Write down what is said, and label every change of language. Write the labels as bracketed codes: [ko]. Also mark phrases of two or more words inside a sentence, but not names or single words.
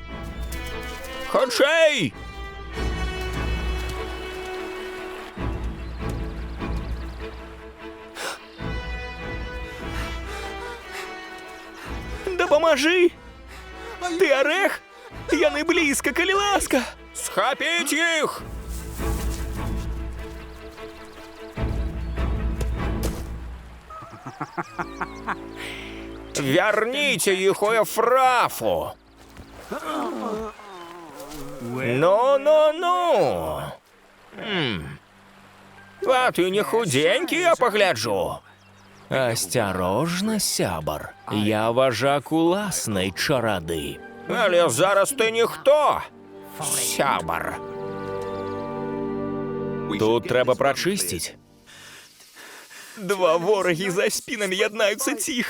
[be] Хутчэй! Дапамажы! Ты арэх? Яны блізка, калі ласка! Схапіць іх! [ru] Верните их у Эфрафу! Ну-ну-ну! А ты не худенький, я погляджу. Осторожно, [be] сябар. Я важак уласнай чарады. Але зараз ты ніхто, сябар. Тут трэба прачысціць. Два ворагі за спінамі яднаюцца ціха.